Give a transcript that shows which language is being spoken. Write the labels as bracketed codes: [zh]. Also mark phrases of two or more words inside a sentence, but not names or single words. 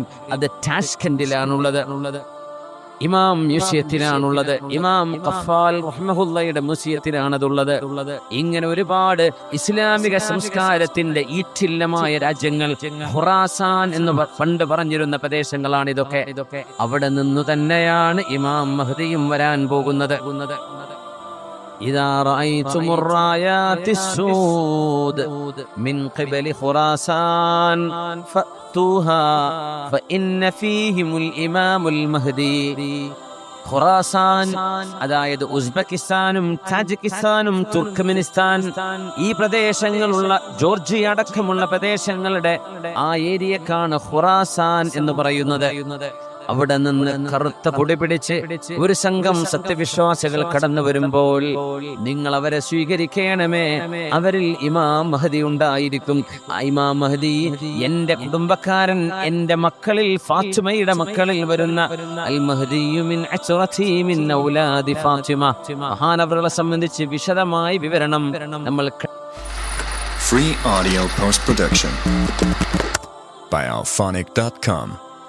[ml] അത് ടാഷ്കെൻഡിലാണുള്ളത്, ഇമാം മ്യൂസിയത്തിലാണുള്ളത്, ഇമാം ഖഫാൽ റഹ്മഹുള്ളയുടെ മ്യൂസിയത്തിലാണതുള്ളത്. ഇങ്ങനെ ഒരുപാട് ഇസ്ലാമിക സംസ്കാരത്തിന്റെ ഈറ്റില്ലമായ രാജ്യങ്ങൾ, ഖുറാസാൻ എന്ന് പണ്ട് പറഞ്ഞിരുന്ന പ്രദേശങ്ങളാണ് ഇതൊക്കെ. അവിടെ നിന്നു തന്നെയാണ് ഇമാം മഹ്ദിയും വരാൻ പോകുന്നത്. [ar] إذا رأيتم الرايات السود من قبل خراسان فأتوها فإن فيهم الإمام المهدي. [ml] ഖുറാസാൻ, അതായത് ഉസ്ബെക്കിസ്ഥാനും താജിക്കിസ്ഥാനും തുർക്ക്മെനിസ്ഥാൻ, ഈ പ്രദേശങ്ങളുള്ള ജോർജിയ അടക്കമുള്ള പ്രദേശങ്ങളുടെ ആ ഏരിയക്കാണ് ഖുറാസാൻ എന്ന് പറയുന്നത്. അവിടെ നിന്ന് കറുത്ത പൊടി പിടിച്ച് ഒരു സംഘം സത്യവിശ്വാസികൾ കടന്നു വരുമ്പോൾ നിങ്ങൾ അവരെ സ്വീകരിക്കണമേ, അവരിൽ ഇമാം മഹദി ഉണ്ടായിരിക്കും. ആ ഇമാം മഹദി എന്റെ കുടുംബക്കാരൻ, എന്റെ മക്കളിൽ ഫാത്തിമയുടെ മക്കളിൽ വരുന്ന [ar] المهدي من عترتي من أولاد فاطمة. [ml] മഹാനവറുകളെ സംബന്ധിച്ച് വിശദമായ വിവരണം നമ്മൾ [en] Free audio post production by alphonic.com